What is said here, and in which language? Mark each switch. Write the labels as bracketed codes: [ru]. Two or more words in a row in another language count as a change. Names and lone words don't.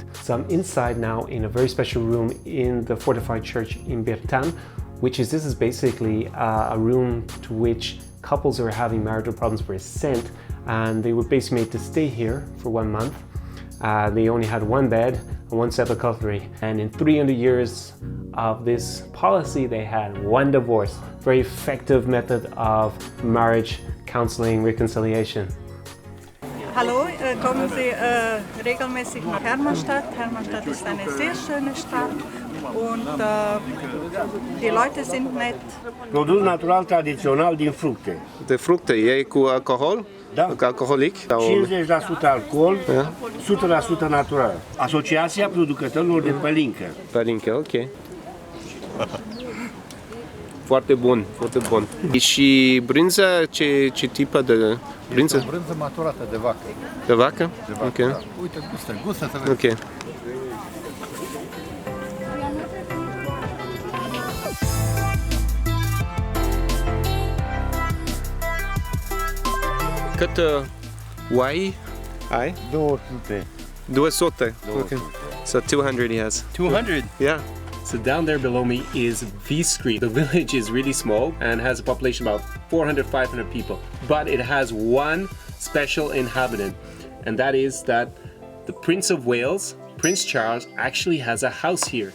[en] So I'm inside now in a very special room in the fortified church in Biertan, this is basically a room to which couples who were having marital problems were sent, and they were basically made to stay here for 1 month. They only had one bed and one set of cutlery, and in 300 years of this policy they had one divorce. Very effective method of marriage counseling, reconciliation. [de] Hallo, kommen Sie regelmäßig nach Hermannstadt. Hermannstadt ist eine sehr schöne Stadt und die Leute sind nett. [ro] Produs natural tradițional din fructe. De fructe, e cu alcohol? Da. Cu alcoholic? 50% alcool, 100% natural. Asociația Producătorilor de Pălincă. Pălincă, ok. Foarte bun, foarte bun. Și brânza, ce tipă de brânză? Brânză maturată de vacă. De vacă? De vacă, Ok. da. Uite, gustă să vezi. Ok. Cât oai ai? 200. 200. [en] Okay. So 200 he has. 200? Yeah. So down there below me is Viscri. The village is really small and has a population of about 400, 500 people. But it has one special inhabitant, and that is that the Prince of Wales, Prince Charles, actually has a house here.